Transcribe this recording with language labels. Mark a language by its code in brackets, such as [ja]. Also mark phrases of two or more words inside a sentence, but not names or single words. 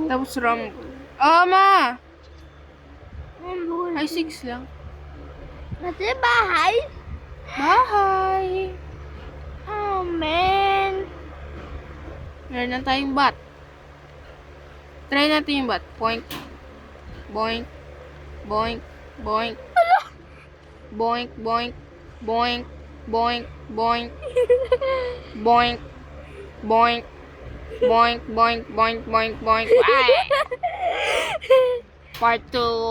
[tl] tapos rumble. Oo ma! Ang Ay, 6 lang. Ate, bahay? [en] Bye! Oh, man. [tl] Meron na tayong bat. Try natin yung bat. Boink. Boink. Boink. Boink. Boink. Boink. Boink. Boink. Boink. Boink. Boink. Boink. Boink. Boink. Boink. Boink. Ay! [en] Part 2.